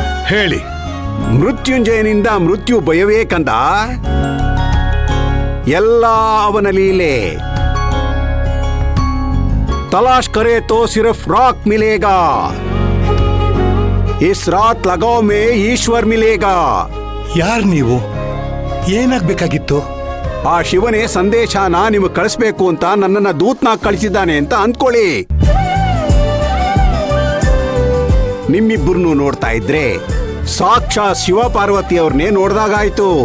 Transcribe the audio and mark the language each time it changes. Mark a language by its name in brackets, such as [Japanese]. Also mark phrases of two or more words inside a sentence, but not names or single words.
[Kannada] ಹೇಳಿ. ಮೃತ್ಯುಂಜಯನಿಂದ ಮೃತ್ಯು ಭಯವೇ ಕಂದ. ಎಲ್ಲ ಅವನ ಲೀಲೆ. [Hindi] तलाश करे तो सिर्फ राख मिलेगा, इस रात लगाव में ईश्वर मिलेगा. [Kannada] ಯಾರು ನೀವು? ಏನಾಗ್ಬೇಕಾಗಿತ್ತು? ಆ ಶಿವನೇ ಸಂದೇಶನ ನಿಮಗೆ ಕಳಿಸ್ಬೇಕು ಅಂತ ನನ್ನನ್ನ ದೂತ್ನಾಗ್ ಕಳಿಸಿದ್ದಾನೆ ಅಂತ ಅಂದ್ಕೊಳ್ಳಿ. ನಿಮ್ಮಿಬ್ಬರನ್ನು ನೋಡ್ತಾ ಇದ್ರೆ ಸಾಕ್ಷಾತ್ ಶಿವ ಪಾರ್ವತಿ ಅವ್ರನ್ನೇ ನೋಡ್ದಾಗಾಯ್ತು.